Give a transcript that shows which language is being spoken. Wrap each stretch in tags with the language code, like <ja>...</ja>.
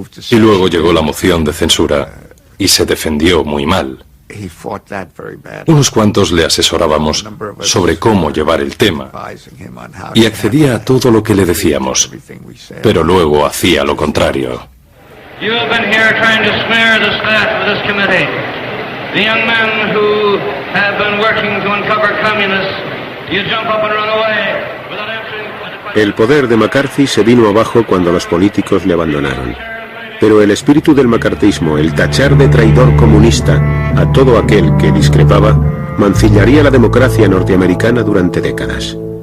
<es>Y luego llegó la moción de censura y se defendió muy mal. Unos cuantos le asesorábamos sobre cómo llevar el tema y accedía a todo lo que le decíamos, pero luego hacía lo contrario.</es> <en>You have been here trying to smear the staff of this committee. The young men who have been working to uncover communists, you jump up and run away without answering the question.</en> <es>El poder de McCarthy se vino abajo cuando los políticos le abandonaron. Pero el espíritu del macartismo, el tachar de traidor comunista a todo aquel que discrepaba, mancillaría la democracia norteamericana durante décadas.</es>